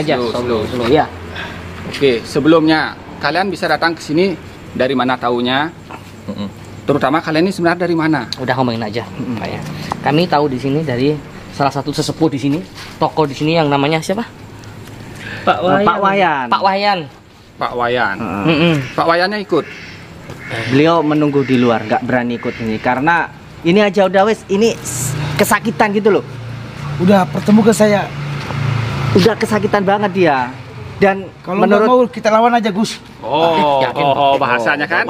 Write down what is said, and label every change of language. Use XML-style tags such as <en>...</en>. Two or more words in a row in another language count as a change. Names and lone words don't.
<id>Iya, aja. slow. Ya. Oke, sebelumnya kalian bisa datang ke sini dari mana taunya? Terutama kalian ini sebenarnya dari mana? Udah ngomongin aja, Pak ya. Kami tahu di sini dari salah satu sesepuh di sini, tokoh di sini yang namanya siapa? Pak Wayan. Pak Wayan. Pak Wayan. Pak Wayan. Pak Wayannya ikut. Beliau menunggu di luar, nggak berani ikut ini karena ini aja udah wes, ini kesakitan gitu loh. Udah pertemukan saya. Udah kesakitan banget dia. Dan Kalau nggak mau kita lawan aja Gus. Bahasanya kan.</id>